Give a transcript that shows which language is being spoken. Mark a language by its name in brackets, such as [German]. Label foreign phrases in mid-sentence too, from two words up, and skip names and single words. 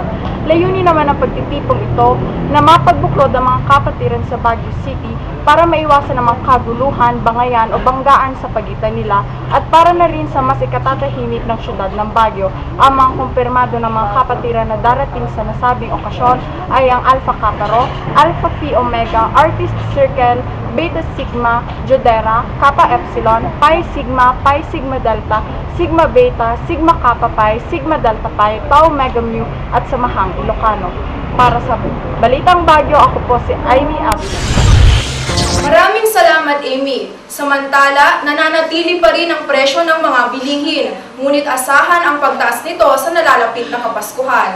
[Filipino] Layunin naman ang pagtitipong ito na mapagbuklod ang mga kapatiran sa Baguio City para maiwasan ang mga kaguluhan, bangayan o banggaan sa pagitan nila at para na rin sa mas ikatatahimik ng syudad ng Baguio. Ang mga kumpirmado ng mga kapatiran na darating sa nasabing okasyon ay ang Alpha Kappa Rho, Alpha Phi Omega, Artist Circle, Beta Sigma, Jodera, Kappa Epsilon, Pi Sigma, Pi Sigma Delta, Sigma Beta, Sigma Kappa Pi, Sigma Delta Pi, Tau Omega Mu at Samahang Ilocano. Para sa Balitang Bagyo, ako po si Amy Avila. Maraming salamat, Amy. Samantala, nananatili pa rin ang presyo ng mga bilihin, ngunit asahan ang pagtaas nito sa nalalapit na Kapaskuhan.